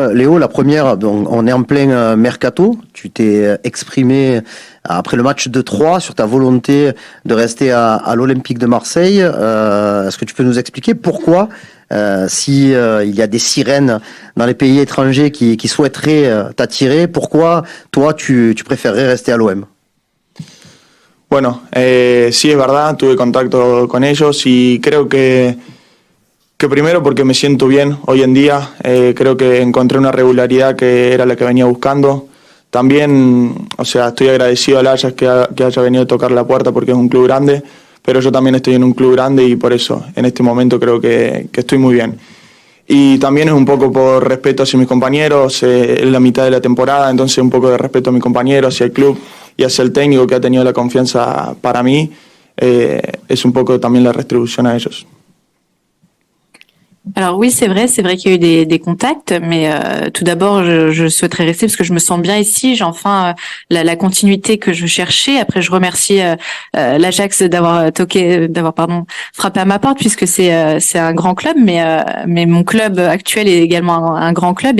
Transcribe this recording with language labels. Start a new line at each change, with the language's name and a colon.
French: Léo, la première, donc, on est en plein mercato. Tu t'es exprimé après le match de 3 sur ta volonté de rester à l'Olympique de Marseille. Est-ce que tu peux nous expliquer pourquoi si il y a des sirènes dans les pays étrangers qui souhaiteraient t'attirer, pourquoi toi tu préférerais rester à l'OM?
Spanish: Bueno, sí es verdad, tuve contacto con ellos y creo que primero porque me siento bien hoy en día, creo que encontré una regularidad que era la que venía buscando. También, o sea, estoy agradecido al Ajax que haya venido a tocar la puerta porque es un club grande, pero yo también estoy en un club grande y por eso en este momento creo que estoy muy bien. Y también es un poco por respeto hacia mis compañeros, es la mitad de la temporada, entonces un poco de respeto a mis compañeros, hacia el club y hacia el técnico que ha tenido la confianza para mí, es un poco también la retribución a ellos.
French: Alors oui, c'est vrai qu'il y a eu des contacts, mais tout d'abord, je souhaiterais rester parce que je me sens bien ici. J'ai enfin la continuité que je cherchais. Après, je remercie l'Ajax d'avoir frappé à ma porte puisque c'est un grand club, mais mon club actuel est également un grand club.